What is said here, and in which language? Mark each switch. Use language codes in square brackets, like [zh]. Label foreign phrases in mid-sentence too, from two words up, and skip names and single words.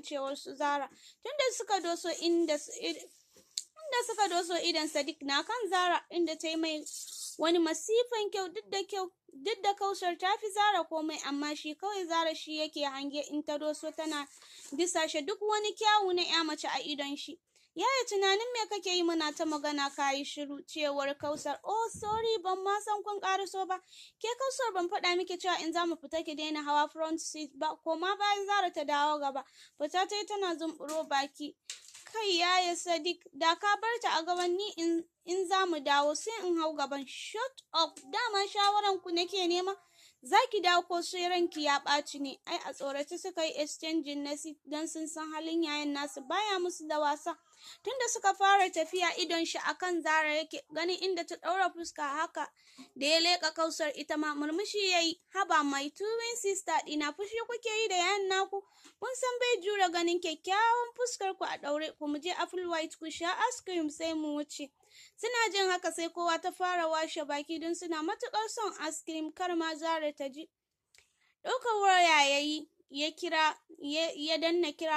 [ha] Cewar su Zara tunda suka doso idan Sadiq na kan Zara, inda ta yi mai wani masifan kyau, duk da Kausar ta fi Zara komai, amma shi kawai Zara shi yake hange in ta doso tana disashe duk wani kyawu na ya mace a idon shi. Yaya tunanin me kake yi, muna ta magana kayi shiru? Cewar Kausar, [en] oh sorry [ha] ban ma san kun karaso ba. Ke Kausar ban faɗa miki cewa in za mu fita ki daina hawa [en] front seat [ha] ba, ko ma bayan Zara ta dawo gaba. Fita ta yi tana zumburo baki. Kai yaya Sadiq, da ka bar ta a gaban ni in za mu dawo sai in hau gaban. [en] Shut up, [ha] dama shawaran ku nake nema. Za ki dawo ko sai ranki ya ɓaci ne? Ai a tsorace suka yi exchanging na seat, don sun san halin yayan nasu baya musu da wasa. Tunda suka fara tafiya idon shi akan Zara yake, ganin inda ta ɗaura fuska haka da ya leƙa Kausar ita ma murmushi yayi. Haba [en] my twin sister [ha] ɗina, fushi kuke yi da yayan naku? Kun san bai jure ganin kyakkyawan fuskar ku a ɗaure. Ku mu je Apple White ku sha [en] ice cream [ha] sai mu wuce. Suna jin haka sai kowa ta fara washe baki, don suna matuƙar son [en] ice cream, [ha] kar ma Zara ta ji. Ɗaukar waya yayi, ya kira, ya danna kira.